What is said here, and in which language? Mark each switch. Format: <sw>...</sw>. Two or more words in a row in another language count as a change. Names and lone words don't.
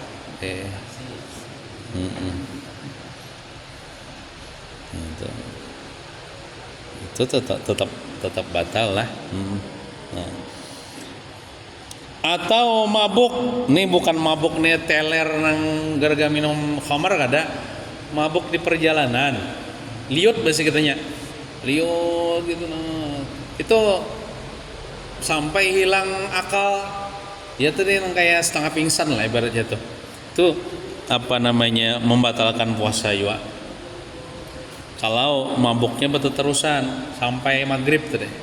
<id>Itu tetap batal lah.</id> <bjn>Nah. Atau mabuk, nih bukan mabuk nih teler nang gara-gara minum khamar kada, mabuk di perjalanan, liut bahasa katanya, liut gitu nah.</bjn> <id>Itu sampai hilang akal, ya tadi yang kayak setengah pingsan lah ibaratnya tuh. Itu apa namanya membatalkan puasa juga. Kalau mabuknya berterusan sampai maghrib tuh deh.</id>